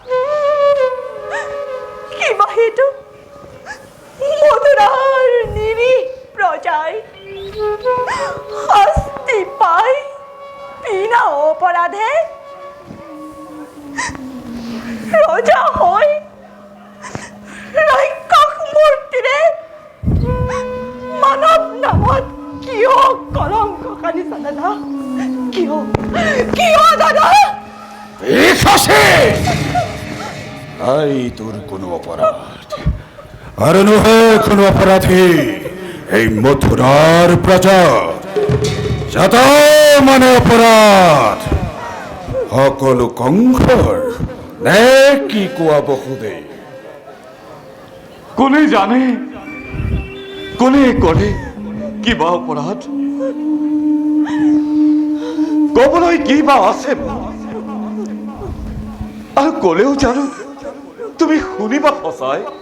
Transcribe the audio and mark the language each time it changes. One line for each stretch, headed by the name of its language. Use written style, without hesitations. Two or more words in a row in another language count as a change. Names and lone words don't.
Assamese: কিবা সেইটো মধুৰাৰ নিৰীহ প্ৰজাই শাস্তি পাই বিনা অপৰাধে ৰজা হৈ ৰাক্ষস মূৰ্তিৰে মানৱ নামত কিয় কলংক সানিছা দাদা? কিয় কিয় দাদা? ঠিক আছে, নাই তোর কোনো অপরাধ আর নহে কোনো অপরাধী এই মথুরার প্রজা যত মানে অপরাধ সকলো কংসৰ নে কি কোৱা বহুদে? কোনে জানে, কোনে কৰে কিবা অপৰাধ? কবলৈ কিবা আছে আৰু ক'লেও জানো তুমি শুনিবা সঁচাই?